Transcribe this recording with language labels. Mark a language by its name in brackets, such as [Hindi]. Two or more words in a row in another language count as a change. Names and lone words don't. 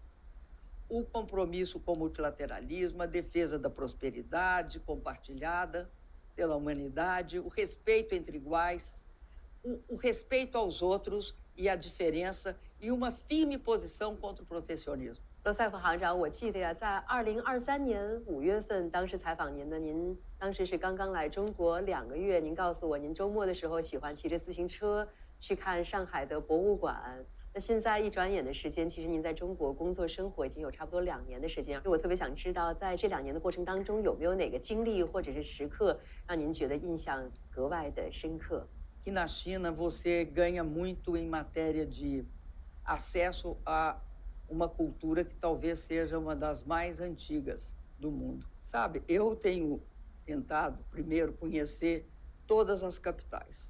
[Portuguese] O compromisso com o multilateralismo, a defesa da prosperidade compartilhada pela humanidade, o respeito entre iguais, o respeito aos outros e a diferença e uma firme posição contra o protecionismo. [Chinese] 罗塞夫行长，我记得呀，在2023年5月份，当时采访您的，您当时是刚刚来中国2个月，您告诉我，您周末的时候喜欢骑着自行车去看上海的博物馆。那现在一转眼的时间，其实您在中国工作生活已经有差不多2年的时间。我特别想知道，在这2年的过程当中，有没有哪个经历或者是时刻让您觉得印象格外的深刻？ [Portuguese] Que na China você ganha muito em matéria de acesso a uma cultura que talvez seja uma das mais antigas do mundo. Sabe, eu tenho tentado, primeiro, conhecer todas as capitais.